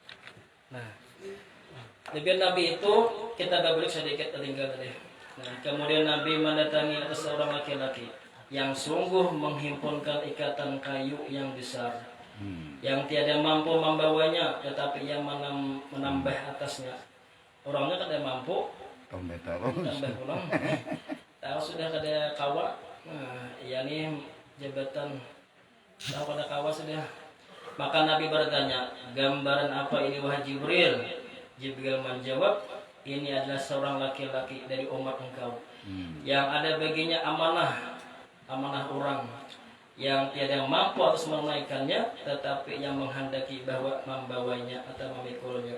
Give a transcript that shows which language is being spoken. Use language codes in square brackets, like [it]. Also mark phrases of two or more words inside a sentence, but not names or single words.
[id] Nah, Lebih Nabi itu kita balik sedikit tinggal tadi. Nah, kemudian Nabi mendatangi seorang laki-laki yang sungguh menghimpunkan ikatan kayu yang besar, yang tiada mampu membawanya, tetapi yang menambah atasnya. [bjn] Orangnya kada mampu, tambah pulang. Tahu sudah kada kawa. Nah, yakni jabatan tahu kada kawa sudah. [id] Maka Nabi bertanya, gambaran apa ini wahai Jibril? Jibril menjawab, ini adalah seorang laki-laki dari umat engkau yang ada baginya amanah orang yang tiada mampu harus menunaikannya, tetapi yang menghendaki bahwa membawanya atau memikulnya.